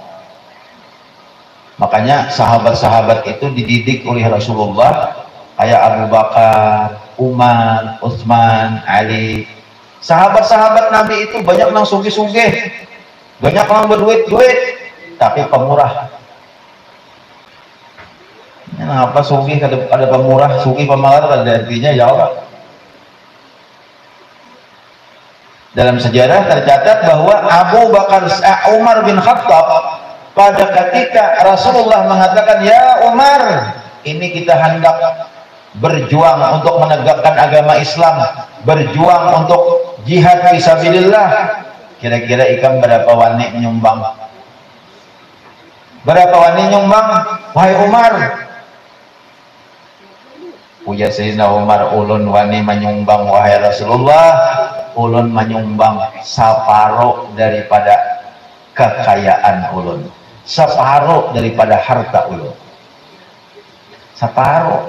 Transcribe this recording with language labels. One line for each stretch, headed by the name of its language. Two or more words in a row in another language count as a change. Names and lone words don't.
Indonesian: Makanya sahabat-sahabat itu dididik oleh Rasulullah, kayak Abu Bakar, Umar, Utsman, Ali.
Banjar: Sahabat-sahabat Nabi itu banyak nang sugih-sugih, banyak orang berduit-duit, tapi pemurah. Kenapa sugih ada pemurah, sugih pemalas, ada artinya ya Allah.
Indonesian: Dalam sejarah tercatat bahwa Umar bin Khattab pada ketika Rasulullah mengatakan, ya Umar, ini kita hendak berjuang untuk menegakkan agama Islam, berjuang untuk
Arabic: jihad fisabilillah.
Banjar: Kira-kira ikam berapa wani nyumbang? Berapa wani nyumbang?
Indonesian: Wahai Umar.
Banjar: Puja Sayyidina Umar, ulun wani menyumbang wahai Rasulullah, ulun menyumbang separuh daripada kekayaan ulun, separuh daripada harta ulun, separuh.